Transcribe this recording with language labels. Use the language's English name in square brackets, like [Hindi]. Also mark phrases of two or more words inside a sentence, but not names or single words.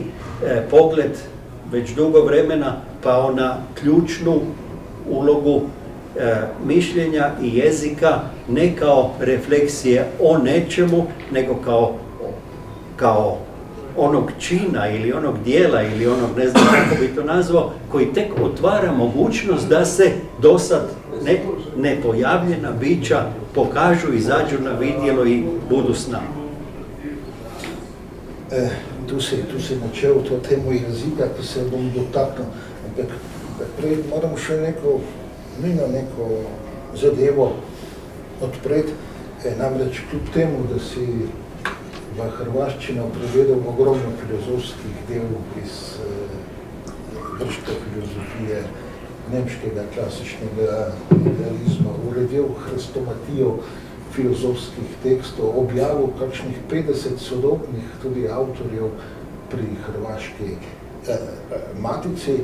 [Croatian] pogled već dugo vremena pao na ključnu ulogu mišljenja i jezika, ne kao refleksije o nečemu, nego kao onog čina ili onog dijela ili onog, ne znam kako bi to nazvao, koji tek otvara mogućnost da se dosad nepojavljena bića pokažu, izađu na vidjelo i budu s nama. [Slovenian] Tu si načel to temu jezika, ki se bom dotaknil, ampak prej moram še neko zadevo odpreti, namreč kljub temu, da si v hrvaščino prevedel ogromno filozofskih delov iz grške filozofije, nemškega klasičnega idealizma, uredil hrestomatijo filozofskih tekstov, objavil kakšnih 50 sodobnih tudi avtorjev pri hrvaški matici.